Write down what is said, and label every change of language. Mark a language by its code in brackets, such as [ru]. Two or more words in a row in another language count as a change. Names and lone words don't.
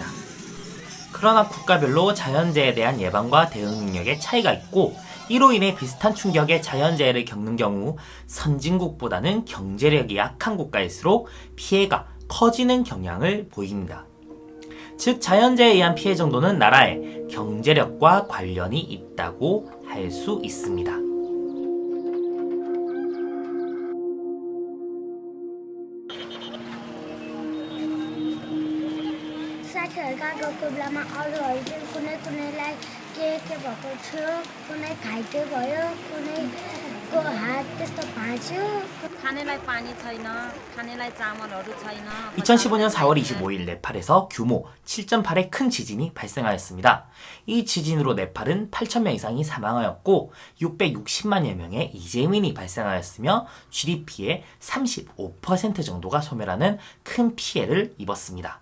[ko] 그러나 국가별로 자연재해에 대한 예방과 대응 능력에 차이가 있고 이로 인해 비슷한 충격의 자연재해를 겪는 경우 선진국보다는 경제력이 약한 국가일수록 피해가 커지는 경향을 보입니다. 즉 자연재해에 의한 피해 정도는 나라의 경제력과 관련이 있다고 할 수 있습니다. [ne] साथीहरूका कोही बेलामा अरूहरू चाहिँ कुनै कुनैलाई के भएको थियो कुनै घाइते भयो कुनैको हात त्यस्तो भाँच्यो खानेलाई पानी छैन खानेलाई चामलहरू छैन [ko] 2015년 4월 25일 네팔에서 규모 7.8의 큰 지진이 발생하였습니다. 이 지진으로 네팔은 8,000명 이상이 사망하였고 660만여 명의 이재민이 발생하였으며 GDP의 35% 정도가 소멸하는 큰 피해를 입었습니다.